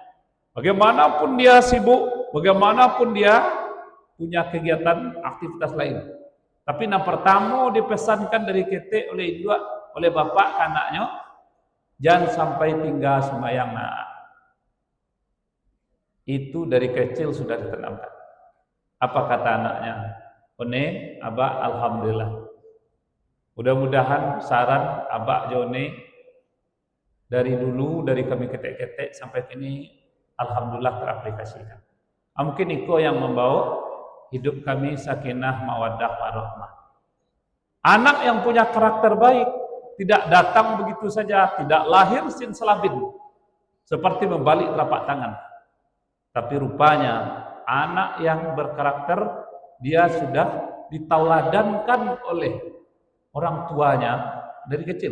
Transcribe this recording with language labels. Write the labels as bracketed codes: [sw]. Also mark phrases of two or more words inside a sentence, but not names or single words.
[id] Bagaimanapun dia sibuk, bagaimanapun dia punya kegiatan aktivitas lain, tapi yang pertama dipesankan dari ketek oleh bapak ke anaknya, jangan sampai tinggal sembahyang. Itu dari kecil sudah ditanamkan. Apa kata anaknya? One, abah alhamdulillah. Mudah-mudahan saran abah Jone dari dulu, dari kami ketek-ketek sampai kini alhamdulillah teraplikasikan. Mungkin itu yang membawa hidup kami [ar] سكينة ومودة ورحمة. [id] Anak yang punya karakter baik tidak datang begitu saja, tidak lahir sin selabin seperti membalik telapak tangan. Tapi rupanya anak yang berkarakter, dia sudah ditauladankan oleh orang tuanya dari kecil.